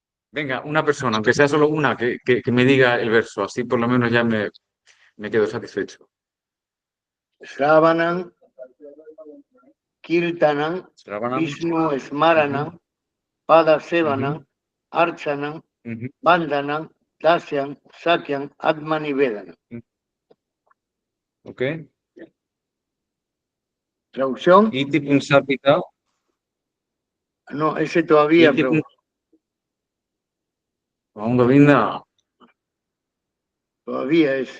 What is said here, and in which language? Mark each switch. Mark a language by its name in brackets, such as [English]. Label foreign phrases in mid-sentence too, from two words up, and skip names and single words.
[Spanish] Venga, una persona, aunque sea solo una, que me diga el verso, así por lo menos ya me quedo satisfecho. [Sanskrit] Shravanam, Kirtanam, Shravanam. Vishnu Ujú, Smaranam, Pada ujú, Sevanam, Archanam, ujú, Vandanam, Dasyam, Satyam, Atmani Vedanam. ujú. Ok. [Spanish] Traducción, [Sanskrit] Iti punsapita, [Spanish] no, ese todavía, [Sanskrit] iti [Spanish] pero [Sanskrit] Om Govinda. [Spanish] todavía es.